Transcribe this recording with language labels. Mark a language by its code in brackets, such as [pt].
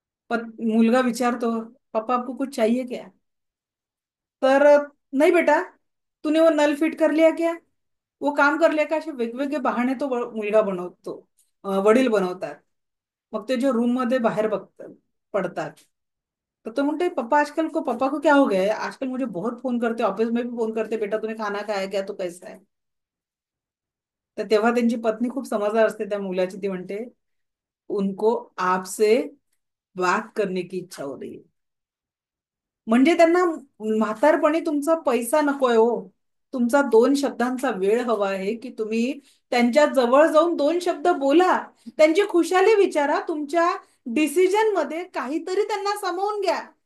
[mr] मुलगा विचारतो, [hi] पापा आपको कुछ चाहिए क्या? [mr] तर नाही बेटा, [hi] तूने वो नल फिट कर लिया क्या, वो काम कर लिया का, [mr] असे वेगवेगळे बहाणे तो मुलगा बनवतो, वडील बनवतात. मग ते जो रूम मध्ये बाहेर बघतात पडतात. तर तो म्हणते, [hi] पापा को क्या हो गया है, आजकल मुझे बहुत फोन करते, ऑफिस में भी फोन करते, बेटा तूने खाना खाया क्या, तू कैसा है. [mr] तर तेव्हा त्यांची पत्नी खूप समजदार असते त्या मुलाची. ती म्हणते, [hi] उनको आपसे बात करने की इच्छा हो रही है. [mr] म्हणजे त्यांना म्हातारपणी तुमचा पैसा नकोय हो, तुमचा 2 शब्दांचा वेळ हवा आहे, की तुम्ही त्यांच्या जवळ जाऊन 2 शब्द बोला, त्यांची खुशाली विचारा, तुमच्या डिसिजन मध्ये काहीतरी त्यांना सामावून घ्या.